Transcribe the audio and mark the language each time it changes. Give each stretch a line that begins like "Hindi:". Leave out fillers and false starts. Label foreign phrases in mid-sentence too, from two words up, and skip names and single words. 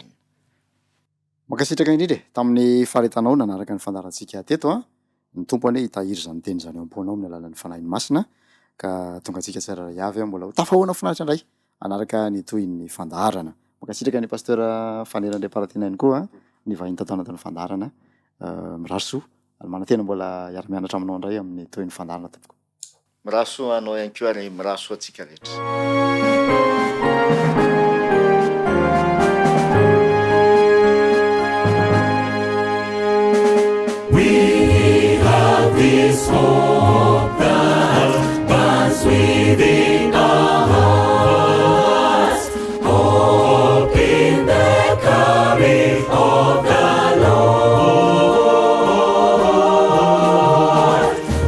Malagasy: Makasitraka indrindra tamin'ny faharetanao nanaraka ny fandarantsika teto a ny tompony hitahiry zany teny zany eo am-ponao amin'ny alalan'ny fanahin'ny masina ka tonga antsika tsirairay avy mbola ho tafahoana finaritra indray anaraka ny toy ny fandarana. Makasitraka ny pasteur Fanerandriam-Paratinainy koa ny vahiny tato anatin'ny fandarana miraso ary manantena mbola hiara-mianatra aminao indray amin'ny toy ny fandarana tompoko. Miraso anao ihany koa ary miraso atsika rehetra.
English: We have this hope that burns within our hearts, hope in the coming of the Lord.